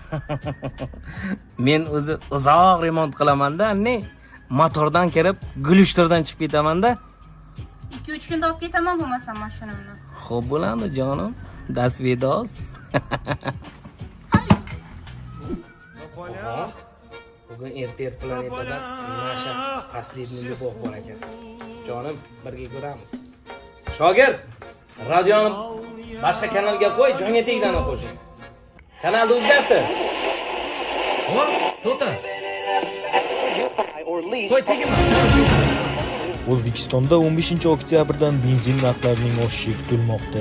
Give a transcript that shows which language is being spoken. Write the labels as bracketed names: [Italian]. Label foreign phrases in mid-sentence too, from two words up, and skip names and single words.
[Uzbek] Men o'zi uzoq remont qilaman-da, Motordan kirib, gulishtirdan chiqib ketaman-da. 2-3 kunda olib ketaman bo'lmasam mashinamni. Xo'p bo'ladi, jonim. Das vidos. Bugun erta planetada [Russian] наша последний любовь [Uzbek] bor ekan. Jonim, birga ko'ramiz. Shogird, radioni boshqa kanalga qo'y, jonga tegdan o'quvchi. Kanalni o'zgartir. Hop, to'xta. Qo'y tegma. O'zbekistonda 15-oktyabrdan benzin narxlarining oshishi kutilmoqda.